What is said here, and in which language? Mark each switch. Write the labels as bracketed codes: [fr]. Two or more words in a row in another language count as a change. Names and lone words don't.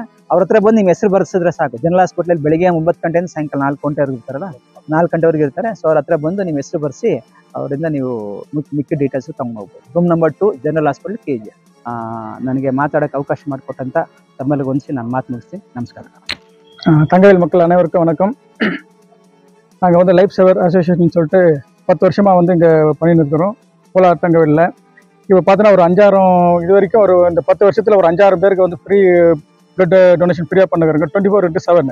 [kn] ಅವ್ರ ಹತ್ರ ಬಂದು ನಿಮ್ಮ ಹೆಸರು ಬರ್ಸಿದ್ರೆ ಸಾಕು. ಜನರಲ್ ಹಾಸ್ಪಿಟಲಲ್ಲಿ ಬೆಳಿಗ್ಗೆ 9 ಗಂಟೆಯಿಂದ ಸಾಯಂಕಾಲ 4 ಗಂಟೆವರೆಗೆ ಇರ್ತಾರಲ್ಲ, 4 ಗಂಟೆವರೆಗೆ ಇರ್ತಾರೆ. ಸೊ ಅವ್ರ ಹತ್ರ ಬಂದು ನಿಮ್ಮ ಹೆಸರು ಬರ್ಸಿ ಅವರಿಂದ ನೀವು ಮಿಕ್ಕ ಡೀಟೇಲ್ಸ್ ತಗೊಂಡು ಹೋಗ್ಬೋದು. [en] Room number 2 General Hospital KGF. [kn] ನನಗೆ ಮಾತಾಡೋಕ್ಕೆ ಅವಕಾಶ ಮಾಡಿಕೊಟ್ಟಂತ ತಮ್ಮಲ್ಲಿಗೆ ಹೊಂದಿಸಿ ನಾನು ಮಾತು ಮುಗಿಸ್ತೀನಿ. ನಮಸ್ಕಾರ. [ta] தங்கவேல் மக்கள் அனைவருக்கும் வணக்கம். நாங்கள் வந்து லைஃப் சேவர் அசோசியேஷன் சொல்லிட்டு 10 வருஷமாக வந்து இங்கே பண்ணிட்டு இருக்கிறோம் கோலார் தங்கவேலில். இப்போ பார்த்தீங்கன்னா ஒரு 5-6 இது வரைக்கும் இந்த 10 வருஷத்தில் ஒரு 5-6 பேருக்கு வந்து [en] free blood donation [ta] ஃப்ரீயாக பண்ணுறோங்க 24/7.